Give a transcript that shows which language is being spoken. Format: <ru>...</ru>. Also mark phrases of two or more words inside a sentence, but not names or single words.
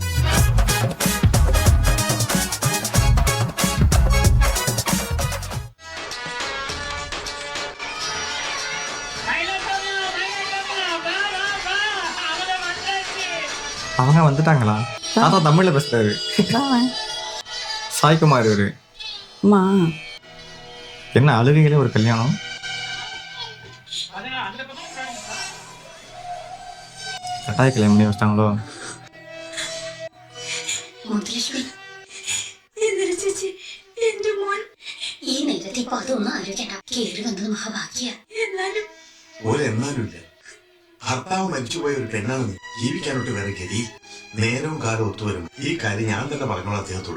<ta>அவங்க வந்துட்டாங்களா? அதான் தமிழ்ல பேசுறாரு சாய்குமார். இவரு என்ன அழுகையிலே ஒரு கல்யாணம். கட்டாய கல்யாணம் பண்ணி வச்சிட்டாங்களோ?</ta> <ml>ഭർത്താവ് മരിച്ചുപോയ ഒരു പെണ്ണാണ് നീ. ജീവിക്കാനോട്ട് വേറെ ഗതി, നേരവും കാലം ഒത്തുവരും. ഈ കാര്യം ഞാൻ തന്നെ പറഞ്ഞോളാം അദ്ദേഹത്തോട്.</ml>